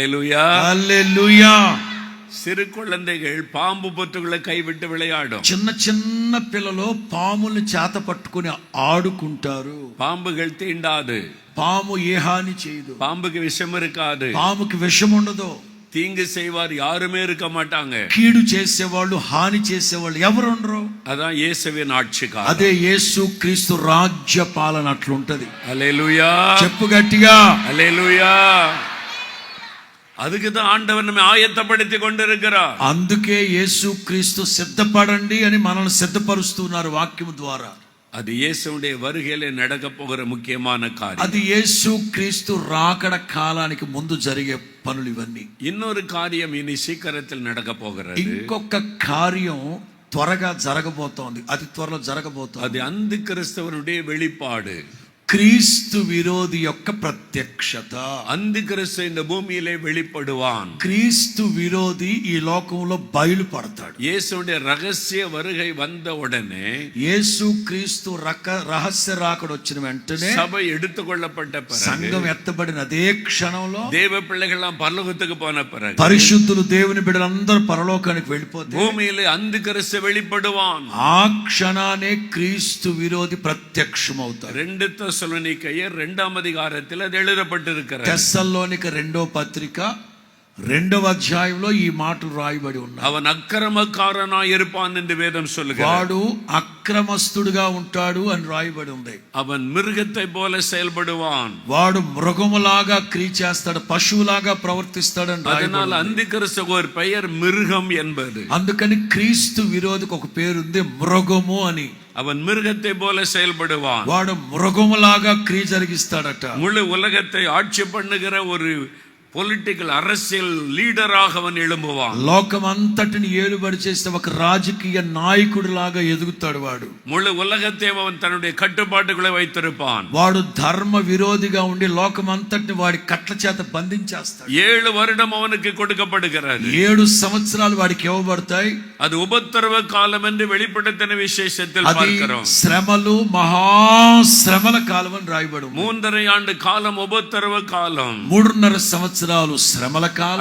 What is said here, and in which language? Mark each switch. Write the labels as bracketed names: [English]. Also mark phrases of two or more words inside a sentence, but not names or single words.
[Telugu] హల్లెలూయా, హల్లెలూయా. [Tamil] சிறு குழந்தைகள் பாம்பு பொத்துகளை கைவிட்டு விளையாடும். [Telugu] చిన్న చిన్న పిల్లలు పాముల్ని చేత పట్టుకుని ఆడుకుంటారు. [Tamil] பாம்புகள் தீண்டாது, [Telugu] పాము ఏ హాని చేయదు, [Tamil] பாம்புக்கு விஷம் இருக்காது, [Telugu] పాముకి విషం ఉండదు, [Tamil] தீங்கு செய்வார் யாருமே இருக்க மாட்டாங்க. [Telugu] కీడు చేసేవాళ్ళు హాని చేసేవాళ్ళు ఎవరు ఉండరు. [Tamil] அதான் இயேசுவின் ஆட்சி காலம். [Telugu] అదే యేసు క్రీస్తు రాజ్య పాలన అట్లుంటది. [Tamil] அல்லேலூயா, [Telugu] చెప్పు గట్టిగా [Tamil] அல்லேலூயா. அதுக்கு தான் ஆண்டவர் நம்மை ஆயத்தப்படுத்தி கொண்டிருக்கிறார். [Telugu] అందుకే యేసు క్రీస్తు సిద్ధపడండి అని మనల్ని సిద్ధపరుస్తున్నారు వాక్యం ద్వారా. [Tamil] அது இயேசுவுடைய வருகையிலே நடக்க போகிற முக்கியமான காரியம். [Telugu] అది యేసు క్రీస్తు రాకడ కాలానికి ముందు జరిగే పనులు ఇవన్నీ. [Tamil] இன்னொரு காரியம் இனி சீக்கிரத்தில் நடக்க போகிறது. [Telugu] ఇంకొక కార్యం త్వరగా జరగబోతోంది, అతి త్వరలో జరగబోతోంది. [Tamil] அது அந்தி கிறிஸ்தவனுடைய வெளிப்பாடு. [Telugu] క్రీస్తు విరోధి యొక్క ప్రత్యక్షత. [Tamil] அந்தி கிறிஸ்து இந்த பூமியிலே வெளிப்படுவான். [Telugu] క్రీస్తు విరోధి ఈ లోకంలో బయలుపడతాడు. [Tamil] இயேசுடைய ரகசிய வருகை வந்த உடனே, [Telugu] యేసు క్రీస్తు రహస్య రాకడ వచ్చిన వెంటనే [Tamil] சபை எடுத்துக்கொள்ளப்பட்ட பிறகு, [Telugu] సంఘం ఎత్తబడిన అదే క్షణంలో [Tamil] தேவ பிள்ளைகள்லாம் பரலோகத்துக்கு போன பிறகு, [Telugu] పరిశుద్ధులు దేవుని బిడ్డలందరూ పరలోకానికి వెళ్ళిపోతే [Tamil] பூமியிலே அந்தி கிறிஸ்து வெளிப்படுவான். [Telugu] ఆ క్షణానే క్రీస్తు విరోధి ప్రత్యక్షమవుతాడు. [Tamil] 2 தெசலோனிக்கேயர் 2ஆம் அதிகாரத்தில் அது எழுதப்பட்டிருக்கிறது. [Telugu] తెస్సలోనిక 2వ పత్రిక 2వ అధ్యాయంలో ఈ మాటలు రాయబడి ఉన్నాయి. [Tamil] அவன் அக்கிரமக்காரனாய் இருப்பான் என்று வேதம் சொல்லுகிறது. [Telugu] వాడు అక్రమస్తుడుగా ఉంటాడు అని రాయబడి ఉంది. [Tamil] அவன் மிருகத்தை போல செயல்படுவான். [Telugu] వాడు మృగములాగా క్రియ చేస్తాడు, పశువులాగా ప్రవర్తిస్తాడు అని రాయబడి [Tamil] அதனால் [Telugu] ఉంది. [Tamil] அந்தி கிறிஸ்துவுக்கு ஒரு பெயர் மிருகம் என்பது. [Telugu] అందుకని క్రీస్తు విరోధికి ఒక పేరుంది, మృగము అని. [Tamil] அவன் மிருகத்தை போல செயல்படுவான். [Telugu] వాడు మృగములాగా క్రియ జరిగిస్తాడట. [Tamil] முழு உலகத்தை ஆட்சி பண்ணுகிற ஒரு పొలిటికల్ அரசியல் లీడరాக அவன் எழும்புவான். [Telugu] లోకమంతటిని ఏలుబడి చేస్తే ఒక రాజకీయ నాయకుడిలాగా ఎదుగుతాడు. వాడు [Tamil] முழு உலகத்தை அவன் தன்னுடைய கட்டுப்பாட்டுக்குள்ளே வைத்திருப்பான். [Telugu] వాడు ధర్మ విరోధిగా ఉండి లోకమంతటిని వాడి కట్ల చేత బంధించేస్తాడు. [Tamil] 7 வருடம் அவனுக்கு கொடுக்கப்படுகிறது. [Telugu] 7 సంవత్సరాలు వాడికి ఇవ్వబడతాయి. [Tamil] அது உபத்திரவ காலம் என்று வெளிப்படுத்தின விசேஷத்தில் [Telugu] అది [Tamil] பார்க்கிறோம். [Telugu] శ్రమలు, మహాశ్రమల కాలం అని రాయబడి ఉంది. [Tamil] 3.5 ஆண்டு காலம் உபத்திரவ காலம். [Telugu] 3.5 సంవత్సరాలు శ్రమల కాలం.